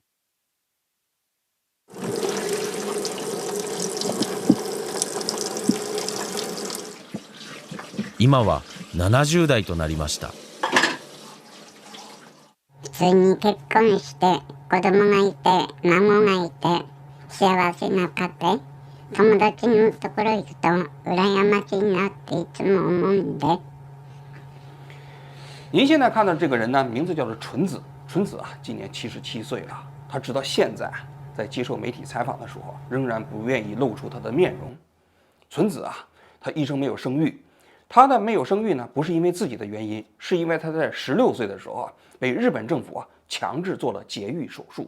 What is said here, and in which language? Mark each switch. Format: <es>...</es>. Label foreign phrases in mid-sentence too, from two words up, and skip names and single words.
<ja>今は70代となりました。普通に結婚して子供がいて孫がいて幸せな家庭、友達のところ行くと羨ましいなっていつも思うんで。</ja> <zh>您现在看到这个人呢，名字叫做纯子。纯子啊，今年77岁了。他直到现在在接受媒体采访的时候，仍然不愿意露出他的面容。纯子啊，他一生没有生育。他的没有生育呢，不是因为自己的原因，是因为他在16岁的时候啊，被日本政府啊强制做了节育手术。</zh>